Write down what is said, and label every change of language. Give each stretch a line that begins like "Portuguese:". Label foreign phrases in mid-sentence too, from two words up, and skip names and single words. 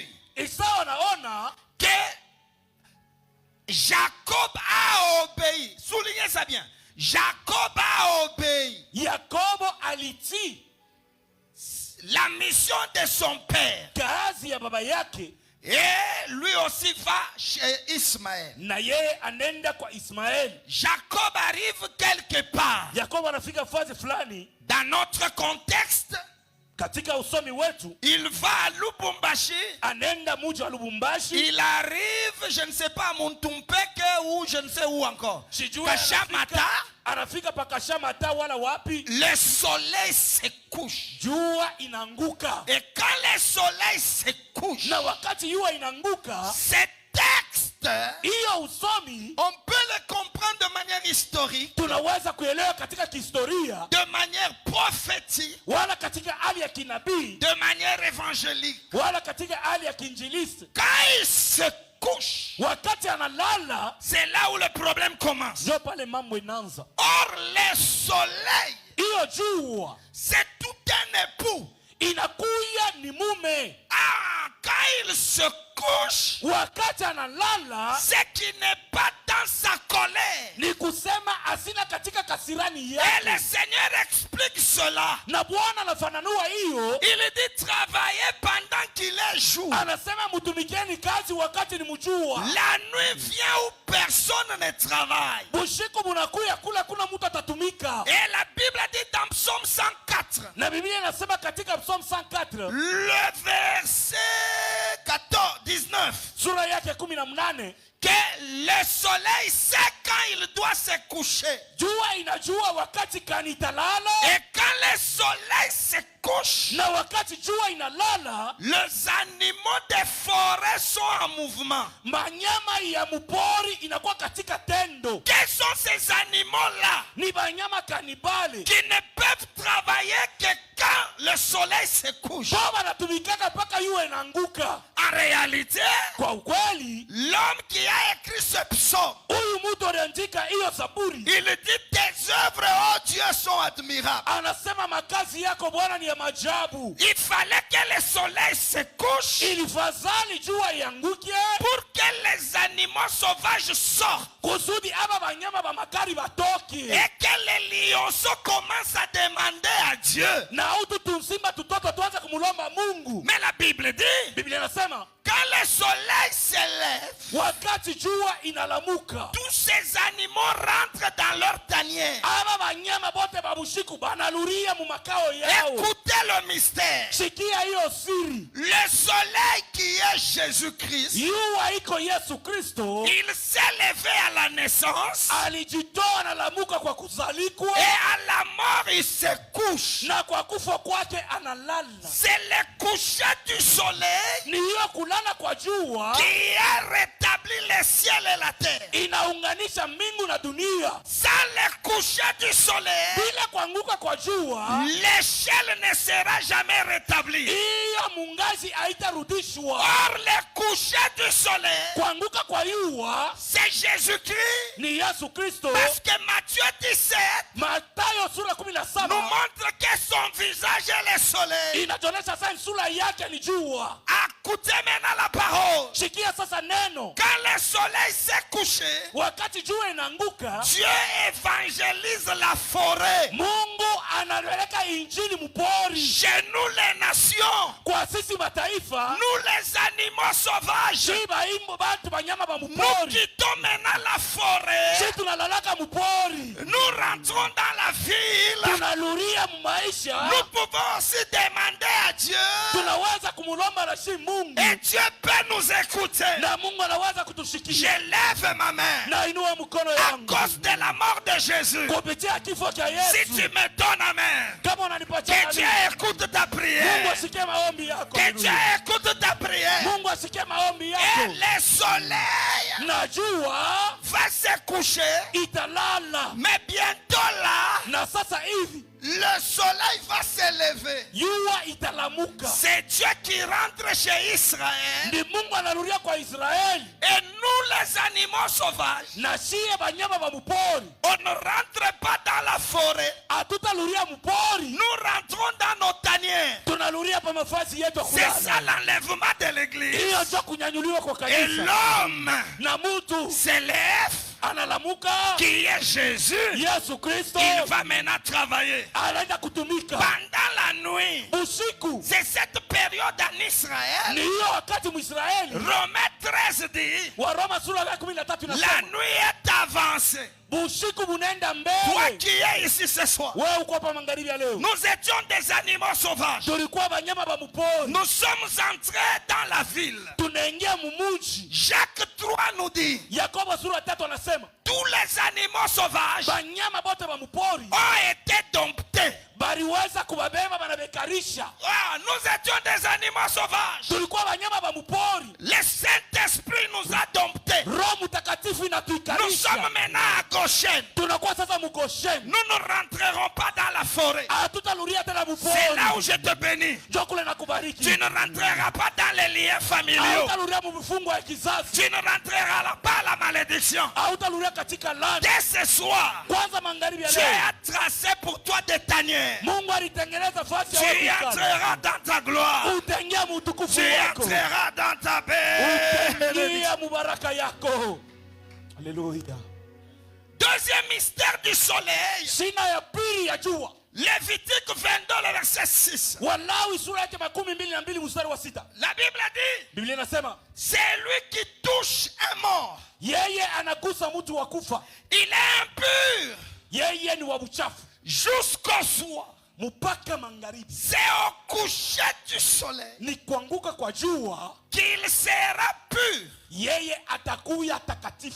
Swahili: Esau anaona
French: que Jacob a obéi. Soulignez ça bien. Jacob a obéi
Swahili: Yakobo alitii
French: la mission de son père.
Swahili: kazi ya baba yake,
French: Et lui aussi va chez Ismaël.
Swahili: na yeye anenda kwa Ismaeli.
French: Jacob arrive quelque part.
Swahili: Yakobo anafika fazi fulani.
French: Dans notre contexte,
Swahili: Katika usomi wetu,
French: il va à Lubumbashi.
Swahili: anenda mji wa Lubumbashi.
French: Il arrive, je ne sais pas, à Muntumpeke ou je ne sais où encore.
Swahili: Sijui Kashamata. anafika pa Kashamata wala wapi.
French: Le soleil se couche.
Swahili: Jua inanguka.
French: Et quand le soleil se couche,
Swahili: Na wakati jua inanguka,
French: ce texte,
Swahili: hiyo usomi
French: on peut le comprendre de manière historique,
Swahili: tunaweza kuelewa katika kihistoria,
French: de manière prophétique,
Swahili: wala katika hali ya kinabii,
French: de manière évangélique.
Swahili: wala katika hali ya kinjilisti.
French: Quand il se couche,
Swahili: Wakati analala,
French: c'est là où le problème commence.
Swahili: ndio pale mambo inaanza.
French: Or, le soleil,
Swahili: Hiyo jua
French: c'est tout un époux.
Swahili: inakuya ni mume.
French: Ah, quand il se couche,
Swahili: Wakati analala,
French: c'est qu'il n'est pas dans sa colère.
Swahili: ni kusema asina katika kasirani
French: Et
Swahili: yake.
French: le Seigneur explique cela.
Swahili: Na Bwana anafananua hiyo,
French: Il dit travailler pendant qu'il est jour.
Swahili: anasema mtumikieni kazi wakati ni mjua.
French: La nuit vient où personne ne travaille.
Swahili: Bushiku bunakuya kula kuna mtu atatumika.
French: Et la Bible dit dans Psaume 104,
Swahili: Na Biblia inasema katika Psalm 104
French: le verset 14, 19,
Swahili: sura yake 18,
French: que le soleil sait quand il doit se coucher.
Swahili: jua inajua wakati kani italala,
French: Et quand le soleil se couche,
Swahili: na wakati jua inalala,
French: les animaux des forêts sont en mouvement.
Swahili: manyama ya mupori inakuwa katika tendo.
French: Quels sont ces animaux-là
Swahili: Ni banyama kanibali
French: qui ne peuvent travailler que quand le soleil se couche?
Swahili: kwa wanatumikaka mpaka yue inaanguka.
French: En réalité,
Swahili: Kwa ukweli,
French: l'homme qui a écrit ce psaume,
Swahili: huyu mtu aliandika hiyo Zaburi,
French: il dit tes œuvres, oh Dieu, sont admirables.
Swahili: anasema makazi yako Bwana ni ya majabu.
French: Il fallait que le soleil se couche
Swahili: Ilifadhali jua ianguke
French: pour que les animaux sauvages sortent
Swahili: kusudi aba banyama ba makari batoke,
French: et que les lionceaux commencent à demander à Dieu.
Swahili: na utu tunsimba tutoto tuanze kumulomba Mungu.
French: Mais la Bible dit,
Swahili: Biblia inasema
French: quand le soleil s'élève,
Swahili: wakati jua inalamuka,
French: tous ces animaux rentrent dans leur tanière.
Swahili: aba banyama bote babushiku banaluria mu makao yao.
French: Écoutez le mystère.
Swahili: Sikia hiyo siri,
French: Le soleil qui est Jésus-Christ,
Swahili: yuwa iko Yesu Kristo,
French: il s'est levé à la naissance
Swahili: alijitoa na lamuka kwa kuzalikwa,
French: et à la mort il se couche.
Swahili: na kwa kufa kwake analala.
French: C'est le coucher du soleil
Swahili: Ni hiyo kulala kwa jua
French: qui a rétabli le ciel et la terre.
Swahili: inaunganisha mbingu na dunia.
French: Sans le coucher du soleil,
Swahili: Bila kuanguka kwa jua,
French: l'échelle ne sera jamais rétablie.
Swahili: hiyo mungazi haitarudishwa.
French: Or, le coucher du soleil,
Swahili: Kuanguka kwa jua
French: c'est Jésus-Christ.
Swahili: ni Yesu Kristo.
French: Parce que Matthieu 17
Swahili: Mathayo sura
French: nous
Swahili: 17
French: montre que son visage est le soleil.
Swahili: inatuonyesha sasa sura yake ni jua.
French: Écoutez maintenant la parole.
Swahili: Sikia sasa neno.
French: Quand le soleil s'est couché,
Swahili: Wakati jua inaanguka,
French: Dieu évangélise la forêt.
Swahili: Mungu anapeleka injili mpori.
French: Chez nous les nations,
Swahili: Kwa sisi mataifa,
French: nous les animaux sauvages,
Swahili: shiba imbo batu banyama ba
French: nous
Swahili: mpori.
French: quittons maintenant la forêt.
Swahili: Sisi tunalalaka mpori.
French: Nous rentrons dans la ville.
Swahili: Tunaluria maisha.
French: Nous pouvons aussi demander à Dieu.
Swahili: Tunaweza kumulomba na shi Mungu.
French: Et Dieu peut nous écouter.
Swahili: Na Mungu anaweza
French: Je
Swahili: kutushikia.
French: lève ma main
Swahili: Na inua mkono
French: à
Swahili: yangu.
French: cause de la mort de Jésus.
Swahili: Kupitia kifo cha
French: Si
Swahili: Yesu.
French: tu me donnes la main,
Swahili: Kama unanipatia
French: que Dieu
Swahili: nani,
French: écoute ta
Swahili: Mungu
French: prière.
Swahili: asikie maombi yako.
French: Que Dieu écoute ta prière.
Swahili: Mungu asikie maombi
French: Et
Swahili: yako.
French: le soleil
Swahili: Najua
French: va se coucher.
Swahili: italala.
French: Mais bientôt là,
Swahili: Na sasa hivi
French: le soleil va se lever.
Swahili: jua italamuka.
French: C'est Dieu qui rentre chez Israël.
Swahili: Ni Mungu anarudia kwa Israeli.
French: Et nous les animaux sauvages,
Swahili: Na shie banyama ba mpori.
French: on ne rentre pas dans la forêt.
Swahili: Hatutaluria mpori.
French: Nous rentrons dans nos tanières.
Swahili: Tunaluria pa mafasi yetu ya
French: C'est ça
Swahili: kulala.
French: l'enlèvement de l'église.
Swahili: Hiyo ndio kunyanyuliwa kwa
French: Et
Swahili: kanisa.
French: l'homme
Swahili: Na mtu
French: se lève
Swahili: analamuka,
French: qui est Jésus,
Swahili: Yesu Kristo
French: il va maintenant travailler.
Swahili: anaenda kutumika
French: Pendant la nuit,
Swahili: usiku.
French: c'est cette période en Israël.
Swahili: Ni hiyo wakati Mwisraeli,
French: Romains 13 dit,
Swahili: Waroma sura ya 13
French: la
Swahili: inasema
French: nuit est avancée.
Swahili: usiku bunaenda
French: Toi
Swahili: mbele.
French: qui es ici ce soir,
Swahili: Wewe uko hapa magharibi ya leo,
French: nous étions des animaux sauvages.
Swahili: tulikuwa banyama ba mupori,
French: Nous sommes entrés dans la ville.
Swahili: tunaingia mumuji.
French: Jacques 3 nous dit,
Swahili: Yakobo sura 3 anasema
French: tous les animaux sauvages
Swahili: banyama bote ba mupori
French: ont été domptés.
Swahili: baliweza kubabeba banabekarisha.
French: Ah, nous étions des animaux sauvages.
Swahili: Tulikuwa banyama ba mupori,
French: Le Saint-Esprit nous a domptés.
Swahili: Roho Mtakatifu
French: Nous
Swahili: inatuikarisha.
French: sommes maintenant à Goshen.
Swahili: Tunakuwa sasa mugosheni,
French: Nous ne rentrerons pas dans la forêt.
Swahili: hatutarudia tena
French: C'est là où
Swahili: mupori.
French: je te bénis.
Swahili: Njoo kule na kubariki.
French: Tu ne rentreras pas dans les liens familiaux.
Swahili: Hautarudia mu vifungo ya kizazi,
French: Tu ne rentreras pas à la malédiction.
Swahili: hautarudia katika laana.
French: Dès ce soir,
Swahili: Kwanza magharibi ya
French: Dieu
Swahili: leo
French: a tracé pour toi des tanières.
Swahili: Mungu alitengeneza fasi
French: Tu
Swahili: ya watu.
French: entreras dans ta gloire.
Swahili: Utaingia mu utukufu
French: Tu
Swahili: wako,
French: entreras dans ta paix.
Swahili: utaingia mu baraka yako. Haleluya.
French: Deuxième mystère du soleil.
Swahili: Shina ya pili ya jua,
French: Lévitique 22, le verset 6.
Swahili: Walawi sura yake 22 mstari wa 6.
French: La Bible dit,
Swahili: Biblia inasema
French: c'est lui qui touche un mort.
Swahili: yeye anagusa mtu wa kufa,
French: Il est impur
Swahili: yeye ni wa uchafu
French: jusqu'au soir.
Swahili: mpaka magharibi.
French: C'est au coucher du soleil
Swahili: Ni kuanguka kwa jua
French: qu'il sera pur.
Swahili: yeye atakuya takatifu